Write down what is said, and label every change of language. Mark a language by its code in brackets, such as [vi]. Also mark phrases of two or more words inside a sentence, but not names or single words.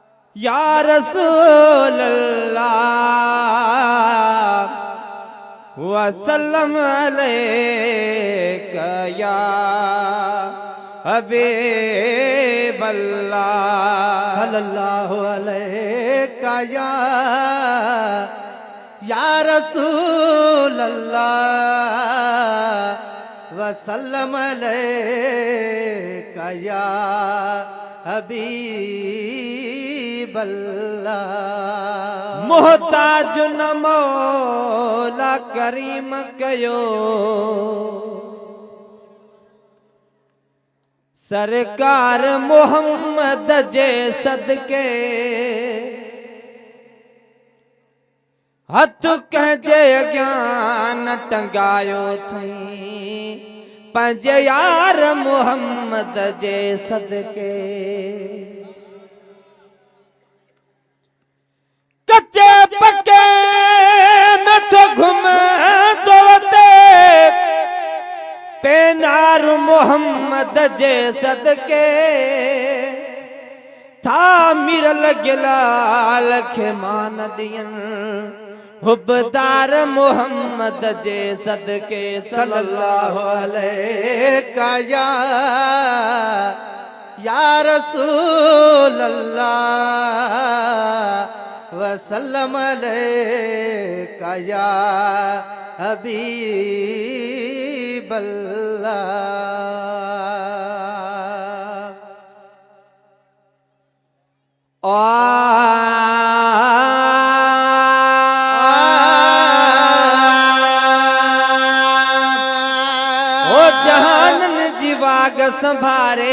[ar] يا رسول الله وسلم عليك يا حبيب الله صلى الله عليك يا رسول الله وسلم عليك يا حبيب الله. [sd] मोहताज न मौला करीम कयो सरकार मोहम्मद जे सदके हथ कंहिंजे अॻियां न टंगायो थई पंहिंजे यार मोहम्मद जे सदके कच्चे पक्के में तो घुमंदो वते पेनार मोहम्मद जे सदके था मिरल गिलाल खे मान ॾियन हुबदार मोहम्मद जे सदके [ar] صلى الله عليك يا رسول الله وسلم عليك يا حبيب الله. [sd] जहानन जी वाग संभारे